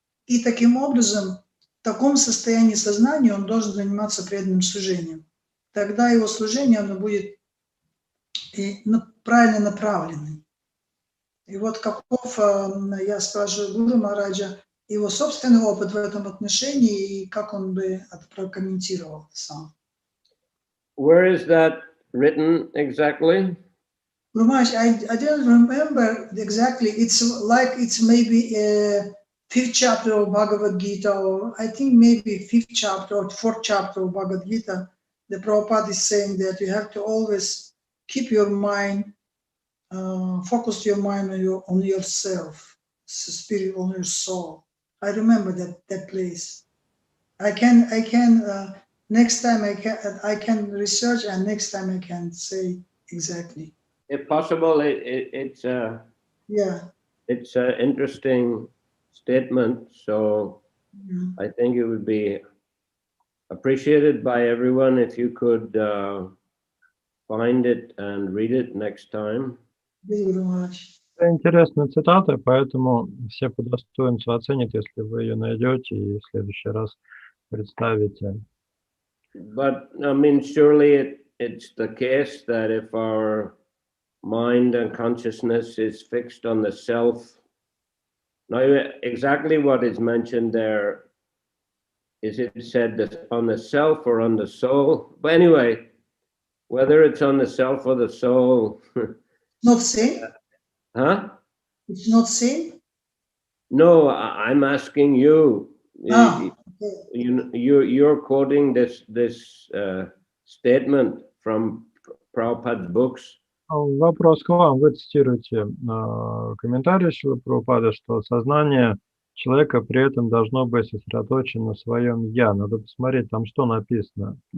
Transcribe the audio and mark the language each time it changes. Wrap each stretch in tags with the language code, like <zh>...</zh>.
<ru>И таким образом, в таком состоянии сознания он должен заниматься преданным служением. Тогда его служение оно будет правильно направленным. И вот каков, я спрашиваю Гуру Махараджа, его собственный опыт в этом отношении, и как он бы это прокомментировал сам.</ru> <en>Where is that written exactly? Guru Maharaj, I don't remember exactly. It's like it's maybe a 5th chapter of Bhagavad Gita, or I think maybe 5th chapter or 4th chapter of Bhagavad Gita. The Prabhupada is saying that you have to always keep your mind, focus your mind on yourself, spirit, on your soul. I remember that place. I can next time I can research, and next time I can say exactly. If possible, it's an interesting statement. So I think it would be appreciated by everyone if you could find it and read it next time.</en> <ru>Это интересная цитата, поэтому все по достоинству оценят, если вы ее найдете и в следующий раз представите.</ru> <en>But I mean, surely it's the case that if our mind and consciousness is fixed on the self, now exactly what is mentioned there, is it said that on the self or on the soul? But anyway, whether it's on the self or the soul. Not same? Huh? It's not same? No, I'm asking you. Okay. You're quoting this statement from Prabhupada's books.</en> <ru>Вопрос к вам. Вы цитируете комментарий Шрилы Прабхупады, что сознание человека при этом должно быть сосредоточено на своем «я». Надо посмотреть, там что написано.</ru>